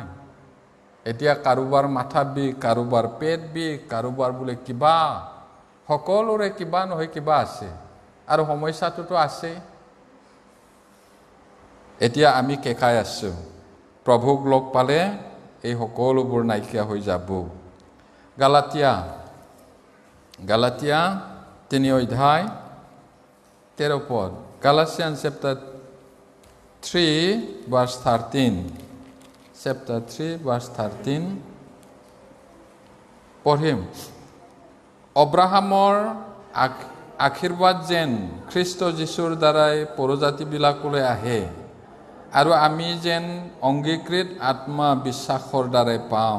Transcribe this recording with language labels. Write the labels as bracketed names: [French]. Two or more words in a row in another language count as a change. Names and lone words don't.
[Assamese] এতিয়া কাৰোবাৰ মাথা বিষ, কাৰোবাৰ পেট বিষ, কাৰোবাৰ বোলে কিবা, সকলোৰে কিবা নহয় কিবা আছে আৰু সমস্যাটোতো আছে। এতিয়া আমি কেঁকাই আছোঁ। প্ৰভুক লগ পালে এই সকলোবোৰ নাইকিয়া হৈ যাব। গালাতিয়া 3 অধ্যায় 13 পদ। [English] Galatians chapter 3 verse 13. Chapter 3 verse 13 পঢ়িম। [Assamese] অব্ৰাহামৰ আশীৰ্বাদ যেন খ্ৰীষ্ট যীশুৰ দ্বাৰাই পৰজাতিবিলাকলৈ আহে আৰু আমি যেন অংগীকৃত আত্মা বিশ্বাসৰ দ্বাৰাই পাওঁ।